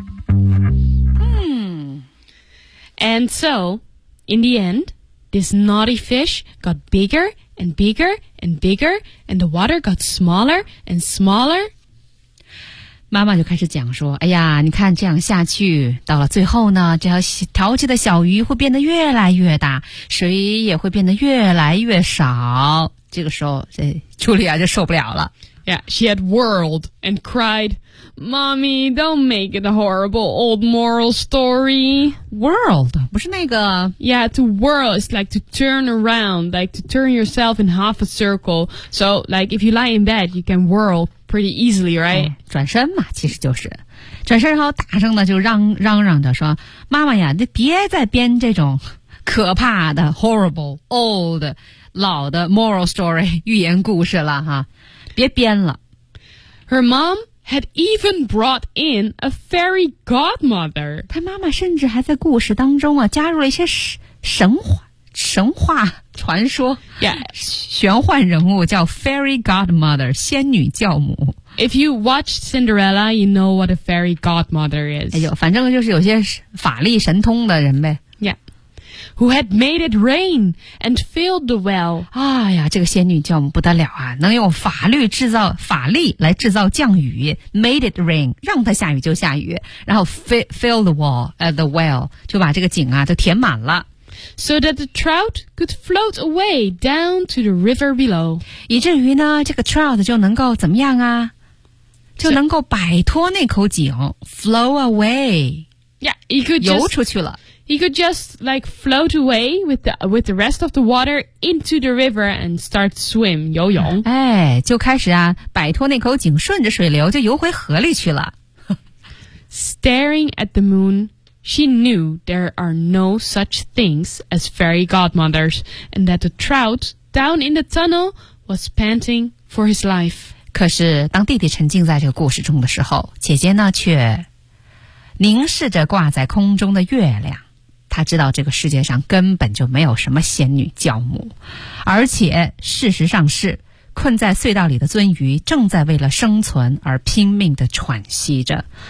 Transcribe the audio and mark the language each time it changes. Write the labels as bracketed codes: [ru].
[en] And so, in the end, this naughty fish got bigger and bigger and bigger, and the water got smaller and smaller. [zh] 妈妈就开始讲说，哎呀，你看这样下去，到了最后呢，这条淘气的小鱼会变得越来越大，水也会变得越来越少。这个时候，这茱莉亚就受不了了。 [en] Yeah, she had whirled and cried, Mommy, don't make it a horrible old moral story. Whirled? [zh] 不是那个 [en] Yeah, to whirl is like to turn around, like to turn yourself in half a circle. So, like, if you lie in bed, you can whirl pretty easily, right?、 [zh] 哦、转身嘛，其实就是。转身然后大声的就嚷嚷着说，妈妈呀，你别再编这种可怕的 [en] horrible, old, [zh] 老的 [en] moral story, [zh] 寓言故事了哈。别编了。 [en] Her mom had even brought in a fairy godmother. [zh] 她妈妈甚至还在故事当中啊加入了一些神话神话传说 [en] yeah, [zh] 玄幻人物叫 Fairy Godmother, 仙女教母。 [en] If you watch Cinderella, you know what a fairy godmother is. [zh] 哎呦，反正就是有些法力神通的人呗。 [en] Yeah. Who had made it rain and filled the well. [zh] 哎呀，这个仙女教母不得了啊，能用法律制造法力来制造降雨， [en] made it rain, [zh] 让它下雨就下雨，然后 [en] fill the wall,、the well, [zh] 就把这个井啊都填满了。 [en] So that the trout could float away down to the river below. [zh] 以至于呢，这个 trout 就能够怎么样啊？就能够摆脱那口井 , [en] flow away. Yeah, he could just, [zh] 游出去了。 [en] He could just like float away with the rest of the water into the river and start swim, [zh] 游泳。哎，就开始啊，摆脱那口井，顺着水流就游回河里去了。 [en] Staring at the moon,She knew there are no such things as fairy godmothers, and that the trout down in the tunnel was panting for his life. [zh] 可是当弟弟沉浸在这个故事中的时候，姐姐呢却凝视着挂在空中的月亮。她知道这个世界上根本就没有什么仙女教母，而且事实上是困在隧道里的鳟鱼正在为了生存而拼命地喘息着。